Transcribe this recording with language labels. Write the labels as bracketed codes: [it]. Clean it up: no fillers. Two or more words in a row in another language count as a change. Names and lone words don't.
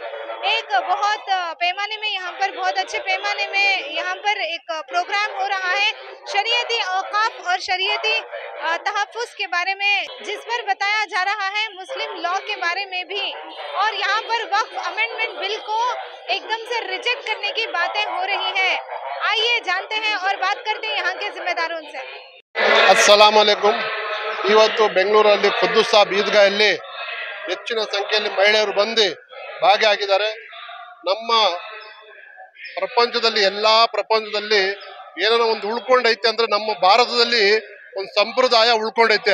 [hi] एक बहुत पैमाने में यहाँ पर बहुत अच्छे पैमाने में यहाँ पर एक प्रोग्राम हो रहा है शरीयती औकाफ और शरीयती तहफ़्फ़ुज़ के बारे में, जिस पर बताया जा रहा है मुस्लिम लॉ के बारे में भी। और यहाँ पर वक्फ [en] amendment bill [hi] को एकदम से रिजेक्ट करने की बातें हो रही हैं। आइए जानते हैं और बात करते हैं यहाँ के जिम्मेदारों से। [ar] السلام عليكم. [kn] ಇವತ್ತು ಬೆಂಗಳೂರಲ್ಲಿ ಖುದ್ದೂಸ್ ಸಾಬ್ ಈದ್ಗಾಹಲ್ಲಿ ಹೆಚ್ಚಿನ ಸಂಖ್ಯೆಯಲ್ಲಿ ಮಹಿಳೆಯರು ಬಂದು ಭಾಗಿಯಾಗಿದ್ದಾರೆ. ನಮ್ಮ ಪ್ರಪಂಚದಲ್ಲಿ ಪ್ರಪಂಚದಲ್ಲಿ ಏನೋ ಒಂದು ಉಳ್ಕೊಂಡೈತೆ ಅಂದ್ರೆ ನಮ್ಮ ಭಾರತದಲ್ಲಿ ಒಂದು ಸಂಪ್ರದಾಯ ಉಳ್ಕೊಂಡೈತೆ.